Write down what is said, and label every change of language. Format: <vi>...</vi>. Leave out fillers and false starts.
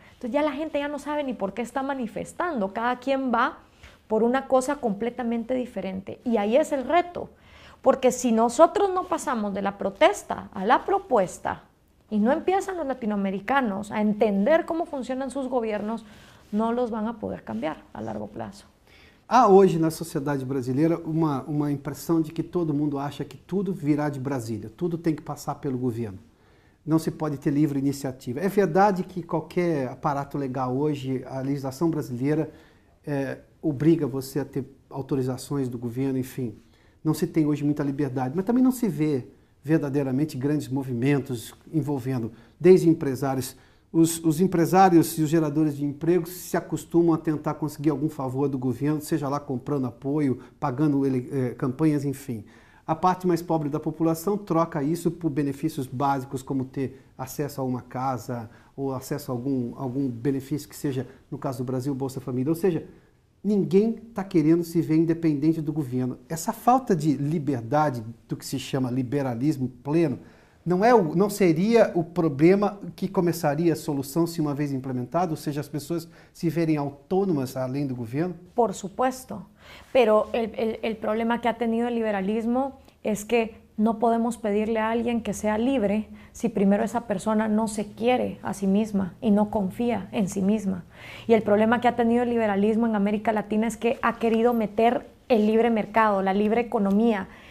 <es>Entonces ya la gente ya no sabe ni por qué está manifestando, cada quien va por una cosa completamente diferente. Y ahí es el reto, porque si nosotros no pasamos de la protesta a la propuesta y no empiezan los latinoamericanos a entender cómo funcionan sus gobiernos, no los van a poder cambiar a largo plazo.</es> <pt>Há hoje na sociedade brasileira uma impressão de que todo mundo acha que tudo virá de Brasília, tudo tem que passar pelo governo. Não se pode ter livre iniciativa. É verdade que qualquer aparato legal hoje, a legislação brasileira obriga você a ter autorizações do governo, enfim. Não se tem hoje muita liberdade, mas também não se vê verdadeiramente grandes movimentos envolvendo desde empresários. Os empresários e os geradores de empregos se acostumam a tentar conseguir algum favor do governo, seja lá comprando apoio, pagando campanhas, enfim. A parte mais pobre da população troca isso por benefícios básicos como ter acesso a uma casa ou acesso a algum benefício que seja, no caso do Brasil, Bolsa Família. Ou seja, ninguém está querendo se ver independente do governo. Essa falta de liberdade, do que se chama liberalismo pleno, não seria o problema que começaria a solução se uma vez implementado, ou seja, as pessoas se verem autônomas além do governo?</pt> <es>Por supuesto, pero el problema que ha tenido el liberalismo es que no podemos pedirle a alguien que sea libre si primero esa persona no se quiere a sí misma y no confía en sí misma. Y el problema que ha tenido el liberalismo en América Latina es que ha querido meter el libre mercado, la libre economía.</es>